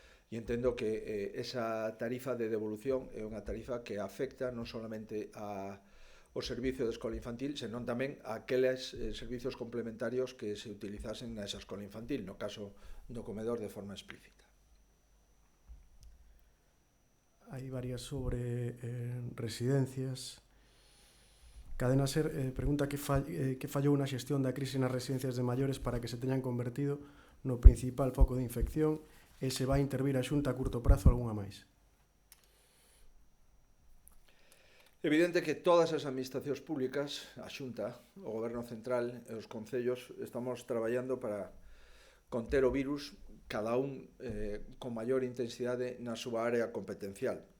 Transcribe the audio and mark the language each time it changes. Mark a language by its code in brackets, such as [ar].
[gl] E entendo que esa tarifa de devolución é unha tarifa que afecta non solamente o servicio de escola infantil, senón tamén a aqueles servicios complementarios que se utilizasen nesa escola infantil, no caso do comedor de forma explícita. [es] Hay varias sobre residencias. [gl] Cadena Ser pregunta que fallou na xestión da crise nas residencias de maiores para que se teñan convertido no principal foco de infección e se vai intervir a Xunta a curto prazo algunha máis. Evidente que todas as administracións públicas, a Xunta, o Goberno Central e os concellos estamos traballando para conter o virus, cada un con maior intensidade na súa área competencial.